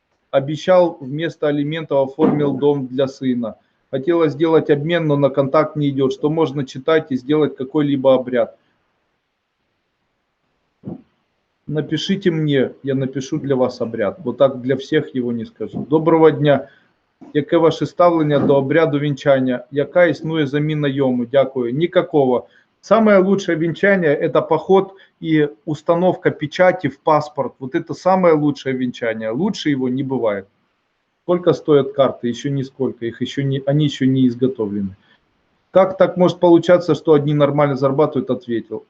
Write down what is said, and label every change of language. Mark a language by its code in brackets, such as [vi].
[ru] Обещал, вместо алиментов оформил дом для сына. Хотела сделать обмен, но на контакт не идет. Что можно читать и сделать какой-либо обряд? Напишите мне, я напишу для вас обряд. Вот так для всех его не скажу. [uk] Доброго дня. Яке ваше ставлення до обряду вінчання? Яка існує заміна йому? Дякую. [ru] Никакого. Самое лучшее венчание – это поход и установка печати в паспорт. Вот это самое лучшее венчание. Лучше его не бывает. Сколько стоят карты? Еще нисколько, они еще не изготовлены. Как так может получаться, что одни нормально зарабатывают, ответил.